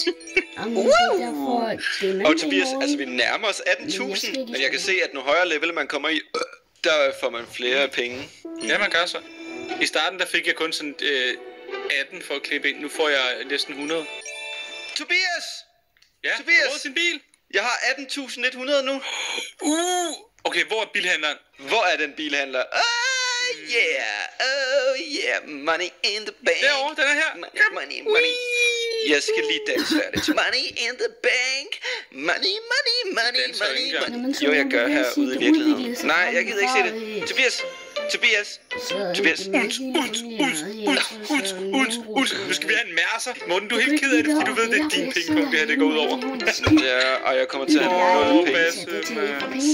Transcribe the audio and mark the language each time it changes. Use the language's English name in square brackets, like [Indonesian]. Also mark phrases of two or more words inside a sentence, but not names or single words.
[Danish] Og Tobias, altså vi nærmer os 18.000, men jeg kan se, at nu højere level man kommer i, der får man flere penge. Ja, man gør så. I starten der fik jeg kun sådan 18 for at klippe ind. Nu får jeg næsten 100. Tobias! Ja, Tobias! hvor er sin bil? Jeg har 18.100 nu. Okay, hvor er bilhandleren? Hvor er den bilhandler? [English] Oh yeah, money in the bank. [Danish] Derovre, den er her. Money. Jeg skal lige danse færdigt. [English] Money in the bank. Money. [Danish] Jo, jeg gør her ude i virkeligheden. Nej, jeg gider ikke se det. Tobias. Nu skal vi have en mærser. Morten, du er helt ked af det, fordi du ved, det er din pengepunkt, det her det går ud over. Ja, og jeg kommer til at have nul penge.